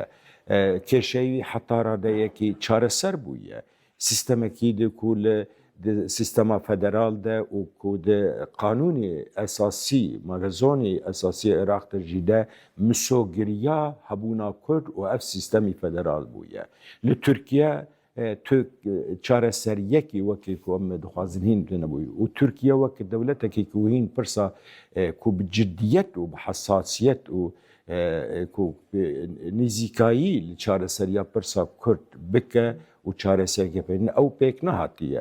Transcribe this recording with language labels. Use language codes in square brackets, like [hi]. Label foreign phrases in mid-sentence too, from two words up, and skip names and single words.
[ku] Kêşeyî heta radeyekî çareser bûye. Sistemekî de ku li sistema federal de û ku di qanûnê esasî, magazonê esasî Iraq de jî de misogiriya hebûna Kurd û ev sistemî federal bûye. Li Tirkiye تو چارەسەریەکی وەکێک ئەمە دخوازن هین نەبووی و تورکیا وەک دەولەتێکی و هین پرسا کو بجدیەت و بحساسیەت و نزیکایی لە چارەسەریە پرسا کورد بکە و چارەسەرێکی پێ ئەو پێک نەهاتیە.